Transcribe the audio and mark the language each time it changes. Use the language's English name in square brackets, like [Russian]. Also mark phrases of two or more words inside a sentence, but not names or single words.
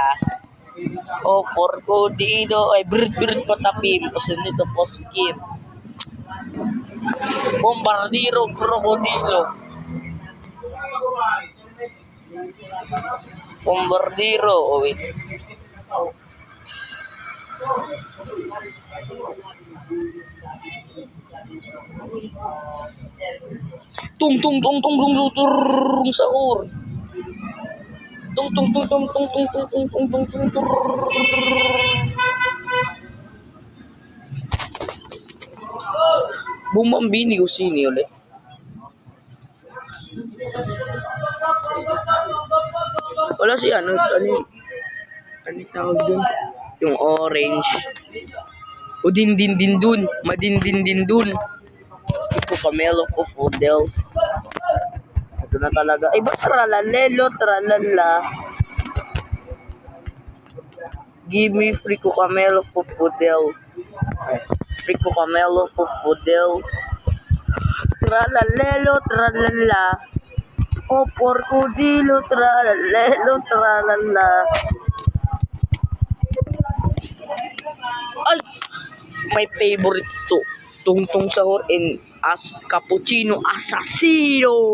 [Filipino] O Crocodilo, ay Bird Patapim, Osunito Povskim. Bombardiro, Crocodilo. Bombardiro, [English] oh wait. [Filipino] Tung sahur. Tung. Bumbambini Gosini ulit. Wala si ano tawag dun? Yung orange. O din dun. Madindin dun. Ito Camelo Fofodel. Ito na talaga. Ay, ba't tralalelo, tralala? [English] Give me Frico Camelo Fofodel. [Filipino] Frico Camelo Fofodel. Tralalelo, tralala. O Crocodilo, tralalelo, tralala. Ay! [English] My favorite to. Tungtong sahur and as cappuccino assassino.